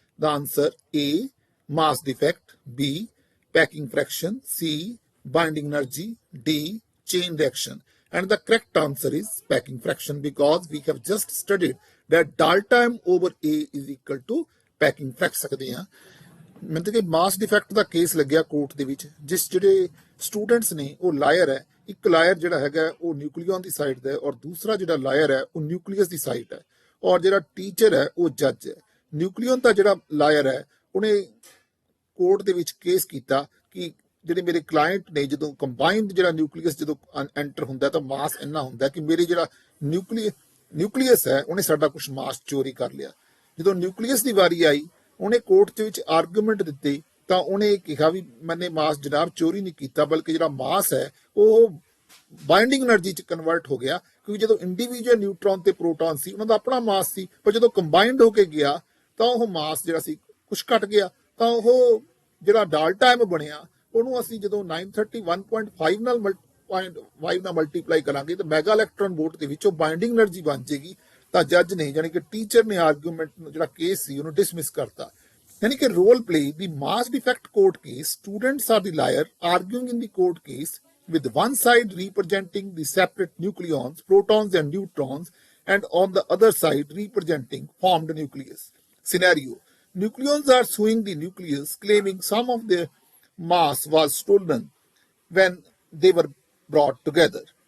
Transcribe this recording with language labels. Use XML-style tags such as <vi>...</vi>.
<en>The answer A, mass defect, B, packing fraction, C, binding energy, D, chain reaction. And the correct answer is packing fraction, because we have just studied that delta m over a is equal to packing fraction.</en> <pa>ਮੈਨੂੰ ਤਾਂ ਕਿ ਮਾਸ defect ਦਾ case ਲੱਗਿਆ court ਦੇ ਵਿੱਚ, ਜਿਸ ਜਿਹੜੇ students ਨੇ ਉਹ ਲਾਇਰ ਹੈ, ਇੱਕ ਲਾਇਰ ਜਿਹੜਾ ਹੈਗਾ ਉਹ ਨਿਊਕਲੀਅਨ ਦੀ ਸਾਈਡ ਦਾ ਹੈ ਔਰ ਦੂਸਰਾ ਜਿਹੜਾ ਲਾਇਰ ਹੈ ਉਹ ਨਿਊਕਲੀਅਸ ਦੀ ਸਾਈਡ ਹੈ, ਔਰ ਜਿਹੜਾ ਟੀਚਰ ਹੈ ਉਹ ਜੱਜ ਹੈ। ਨਿਊਕਲੀਅਨ ਦਾ ਜਿਹੜਾ ਲਾਇਰ ਹੈ ਉਹਨੇ ਕੋਰਟ ਦੇ ਵਿੱਚ ਕੇਸ ਕੀਤਾ ਕਿ ਜਿਹੜੇ ਮੇਰੇ ਕਲਾਇੰਟ ਨੇ ਜਦੋਂ ਕੰਬਾਈਨਡ ਜਿਹੜਾ ਨਿਊਕਲੀਅਸ ਜਦੋਂ ਐਂਟਰ ਹੁੰਦਾ ਤਾਂ ਮਾਸ ਇੰਨਾ ਹੁੰਦਾ ਕਿ ਮੇਰੇ ਜਿਹੜਾ ਨਿਊਕਲੀਅਸ ਹੈ ਉਹਨੇ ਸਾਡਾ ਕੁਝ ਮਾਸ ਚੋਰੀ ਕਰ ਲਿਆ। ਜਦੋਂ ਨਿਊਕਲੀਅਸ ਦੀ ਵਾਰੀ ਆਈ ਉਹਨੇ ਕੋਰਟ ਦੇ ਵਿੱਚ ਆਰਗੂਮੈਂਟ ਦਿੱਤੇ ਤਾਂ ਉਹਨੇ ਕਿਹਾ ਵੀ ਮੈਨੇ ਮਾਸ ਜਨਾਬ ਚੋਰੀ ਨਹੀਂ ਕੀਤਾ, ਬਲਕਿ ਜਿਹੜਾ ਮਾਸ ਹੈ ਉਹ ਬਾਈਂਡਿੰਗ એનર્ਜੀ ਚ ਕਨਵਰਟ ਹੋ ਗਿਆ, ਕਿਉਂਕਿ ਜਦੋਂ ਇੰਡੀਵਿਜੂਅਲ ਨਿਊਟਰੋਨ ਤੇ ਪ੍ਰੋਟੋਨ ਸੀ ਉਹਨਾਂ ਦਾ ਆਪਣਾ ਮਾਸ ਸੀ, ਪਰ ਜਦੋਂ ਕੰਬਾਈਨਡ ਹੋ ਕੇ ਗਿਆ ਤਾਂ ਉਹ ਮਾਸ ਜਿਹੜਾ ਸੀ ਕੁਝ ਘਟ ਗਿਆ, ਤਾਂ ਉਹ ਜਿਹੜਾ ਡਾਲਟਾ ਐਮ ਬਣਿਆ ਉਹਨੂੰ ਅਸੀਂ ਜਦੋਂ 931.5 ਨਾਲ 0.5 ਨਾਲ ਮਲਟੀਪਲਾਈ ਕਰਾਂਗੇ ਤਾਂ ਮੈਗਾ ਇਲੈਕਟ੍ਰੋਨ ਵੋਲਟ ਦੇ ਵਿੱਚ ਉਹ ਬਾਈਂਡਿੰਗ એનર્ਜੀ ਬਣ ਜਾਏਗੀ। ਤਾਂ ਜੱਜ ਨੇ ਯਾਨੀ ਕਿ ਟੀਚਰ ਨੇ ਆਰਗੂਮੈਂਟ ਜਿਹੜਾ ਕੇਸ ਸੀ ਉਹਨੂੰ ਡਿਸਮਿਸ ਕਰਤਾ। ਯਾਨੀ ਕਿ</pa> <en>Role play the mass defect court case, students are the lawyer arguing in the court case with one side representing the separate nucleons, protons and neutrons, and on the other side representing formed nucleus. Scenario: nucleons are suing the nucleus, claiming some of their mass was stolen when they were brought together.</en>